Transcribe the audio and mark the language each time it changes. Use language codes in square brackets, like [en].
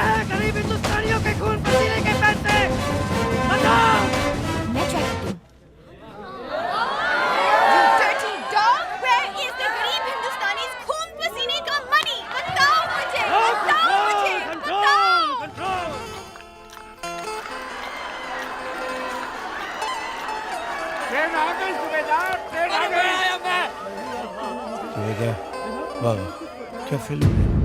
[hi] गरीब हिंदुस्तानियों के खून पसीने के पैसे बताओ। मैं ट्राई करती हूँ। [en] You dirty dog, where is the [hi] गरीब हिंदुस्तानी खून पसीने का [en] money? [hi] बताओ मुझे, बताओ मुझे, बताओ। ट्रेन आ गई सुबेदार, ट्रेन आ गई। ये क्या? वाह, क्या फिल्म है?